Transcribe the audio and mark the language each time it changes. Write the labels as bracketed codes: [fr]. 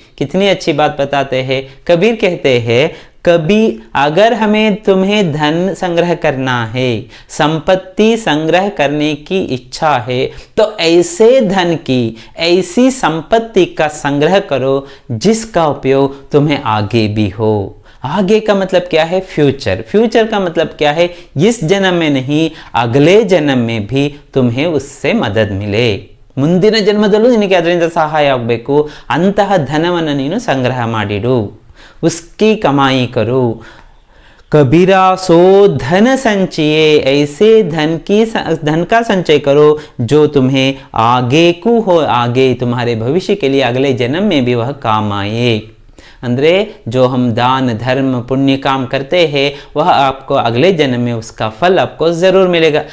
[hi] कितनी अच्छी बात बताते हैं. कबीर कहते हैं कभी अगर हमें तुम्हें धन संग्रह करना है, संपत्ति संग्रह करने की इच्छा है, तो ऐसे धन की, ऐसी संपत्ति का संग्रह करो जिसका उपयोग तुम्हें आगे भी हो. आगे का मतलब क्या है? फ्यूचर. फ्यूचर का मतलब क्या है? इस जन्म में नहीं अगले जन्म में भी तुम्हें उससे मदद मिले. [kn] ಮುಂದಿನ ಜನ್ಮದಲ್ಲೂ ನಿನಗೆ ಅದರಿಂದ ಸಹಾಯ ಆಗಬೇಕು. ಅಂತಹ ಧನವನ್ನು ನೀನು ಸಂಗ್ರಹ ಮಾಡಿಡು, [hi] उसकी कमाई करो. कबीरा सो धन संचये, ऐसे धन का संचय करो जो तुम्हें आगे को हो, आगे तुम्हारे भविष्य के लिए अगले जन्म में भी वह काम आए. अंदरे जो हम दान धर्म पुण्य काम करते हैं वह आपको अगले जन्म में उसका फल आपको ज़रूर मिलेगा.